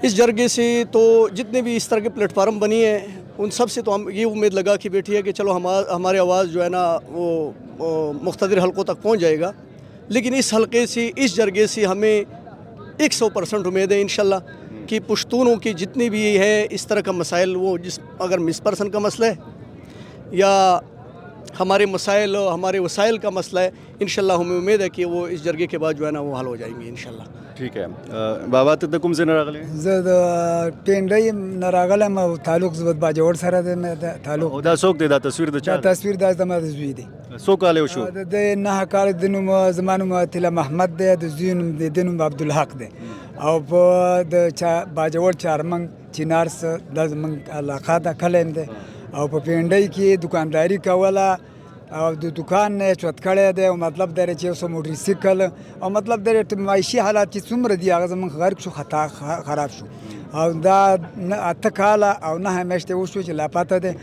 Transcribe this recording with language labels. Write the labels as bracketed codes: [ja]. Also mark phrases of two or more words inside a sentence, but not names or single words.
[ur] اس جرگے سے تو جتنے بھی اس طرح کے پلیٹ فارم بنی ہیں ان سب سے تو ہم یہ امید لگا کہ بیٹھی ہے کہ چلو ہماری آواز جو ہے نا وہ مقتدر حلقوں تک پہنچ جائے گا، لیکن اس حلقے سے، اس جرگے سے ہمیں 100% امید ہے انشاءاللہ کہ پشتونوں کی جتنی بھی ہے اس طرح کا مسائل، وہ اگر مس پرسن کا مسئلہ ہے یا ہمارے مسائل، ہمارے وسائل کا مسئلہ ہے، انشاءاللہ ہمیں امید ہے کہ وہ اس جرگے کے بعد جو ہے نا وہ حل ہو جائیں گے انشاءاللہ۔ ٹھیک ہے [ps] بابا، ته کوم ځای نه راغلی؟ زه د پینډۍ نه راغلم او تعلق زه د باجوړ سره د تعلق. دا څوک دی؟ دا تصویر د چا دا تصویر دا زما د زوی دی. څو کاله وشو؟ د 9 کال د نوم زما نوم طلا محمد دی، د زوی نوم د نوم عبدالحق دی او په د باجوړ چارمنګ چینار سره د زمونږ علاقه ده کلی دی او په پینډۍ کې دکانداري کوله او د دکان نه چوت کړی دی او مطلب دی چې اوس موټرسایکل او مطلب دی معاشي حالات چې څومره دي هغه زموږ غرق شو خطا خراب شو او دا 8 کاله او 9 میاشتې وشو چې لاپاته دی